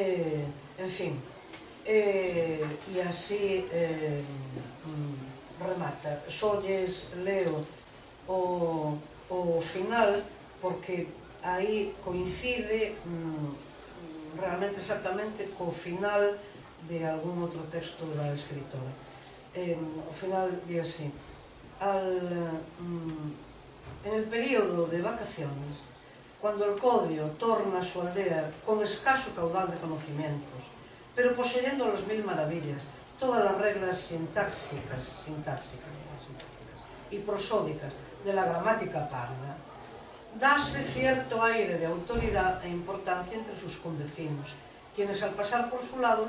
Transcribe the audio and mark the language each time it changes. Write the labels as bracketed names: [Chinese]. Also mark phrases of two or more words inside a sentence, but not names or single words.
[Galician] En fin, e así remata. Só lles leo o final, porque aí coincide realmente exactamente co final de algún outro texto da escritora. O final di así: [Spanish] en el período de vacaciones, cuando el codio torna a su aldea con escaso caudal de conocimientos, pero poseyendo las mil maravillas, todas las reglas sintáxicas y prosódicas de la gramática parda, dase cierto aire de autoridad e importancia entre sus convecinos, quienes al pasar por su lado